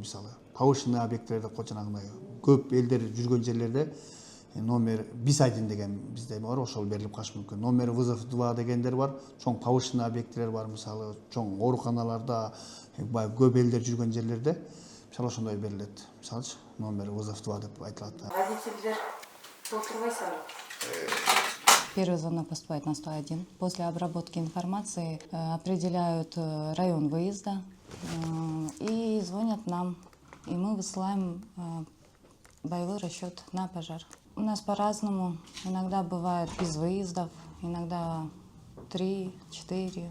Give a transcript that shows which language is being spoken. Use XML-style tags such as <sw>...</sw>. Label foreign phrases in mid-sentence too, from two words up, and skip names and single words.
<ky>Мисалы повышенный объекттер деп коет, жанагындай көп элдер жүргөн жерлерде номер bis 1 деген бизде эме бар, ошол берилип калышы мүмкүн.</ky> <ru>Номер вызов</ru> <ky>2 дегендер бар, чоң повышенный объекттер бар, мисалы чоң ооруканаларда, көп элдер жүргөн жерлерде мисалы ошондой берилет. Мисалычы</ky> <ru>номер вызов</ru> <ky>2 деп айтылат. Водительдер толтырбайсыңар.</ky> <ru>Первый звонок поступает на 101. После обработки информации определяют район выезда и звонят нам. И мы высылаем боевой расчет на пожар. У нас по-разному. Иногда бывает без выездов, иногда 3, 4.</ru>